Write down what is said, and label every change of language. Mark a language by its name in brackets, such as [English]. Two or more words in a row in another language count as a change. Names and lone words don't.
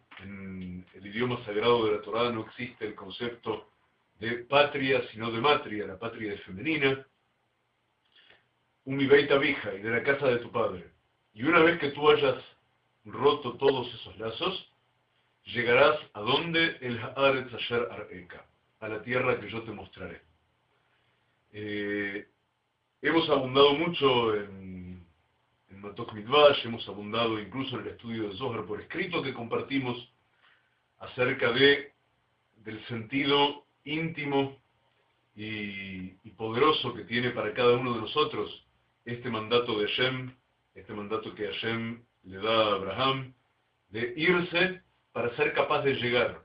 [Spanish] En el idioma sagrado de la Torá no existe el concepto de patria, sino de matria. La patria es femenina. [Hebrew] ומבית אביך, [Spanish] y de la casa de tu padre. Y una vez que tú hayas roto todos esos lazos, llegarás a donde el [Hebrew] הארץ אשר אראך, [Spanish] a la tierra que yo te mostraré. Hemos abundado mucho en Matok Midvash, hemos abundado incluso en el estudio de Zohar por escrito que compartimos acerca del sentido íntimo y poderoso que tiene para cada uno de nosotros este mandato de Hashem, este mandato que Hashem le da a Abraham, de irse para ser capaz de llegar.